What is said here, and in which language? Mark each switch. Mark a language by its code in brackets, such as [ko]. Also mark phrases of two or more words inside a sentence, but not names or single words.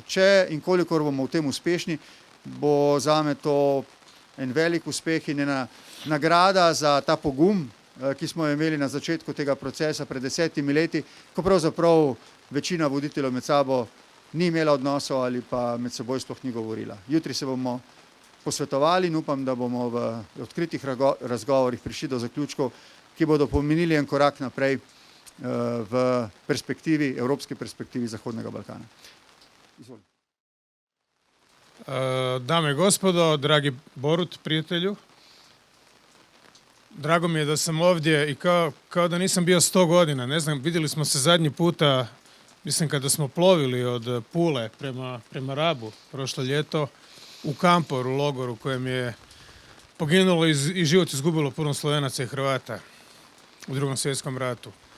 [sl] Če in kolikor bomo v tem uspešni, bo zame to en velik uspeh in ena nagrada za ta pogum, ki smo jo imeli na začetku tega procesa pred 10 leti, ko pravzaprav večina voditeljev med sabo ni imela odnosov ali pa med seboj sploh ni govorila. Jutri se bomo posvetovali in upam, da bomo v odkritih razgovorih prišli do zaključkov, ki bodo pomenili en korak naprej v perspektivi, evropski perspektivi Zahodnega Balkana. Izvolite. [hr] Dame i gospodo, dragi Borut, prijatelju, drago mi je da sam ovdje i kao da nisam bio 100 godina. Ne znam, vidjeli smo se zadnji puta, mislim kada smo plovili od Pule prema Rabu prošlo ljeto u Kampor, u logoru kojem je poginulo i život izgubilo puno Slovenaca i Hrvata u Drugom svjetskom ratu.